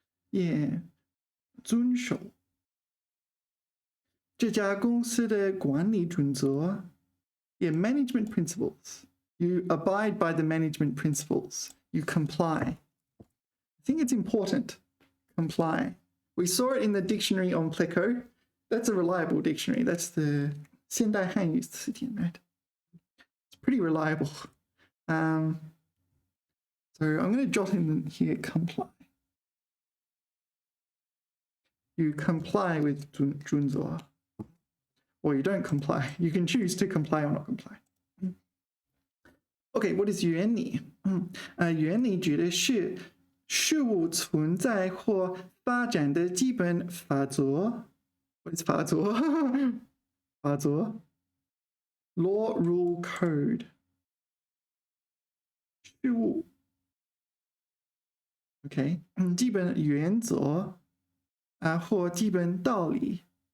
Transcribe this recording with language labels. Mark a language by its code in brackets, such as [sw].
[zh] 业遵守这家公司的管理准则。 [en] Yeah, management principles. You abide by the management principles. You comply. I think it's important. Comply. We saw it in the dictionary on Pleco. That's a reliable dictionary. That's the 现代汉语词典, right? It's pretty reliable. So I'm going to jot in here comply. You comply with 准则. Or you don't comply. You can choose to comply or not comply. Okay, what is 原理？ [zh] 原理指的是事物存在或发展的基本法则。 [en] What is 法则？法则 Law, rule, code. [zh] 事物 OK, 基本原则或基本道理。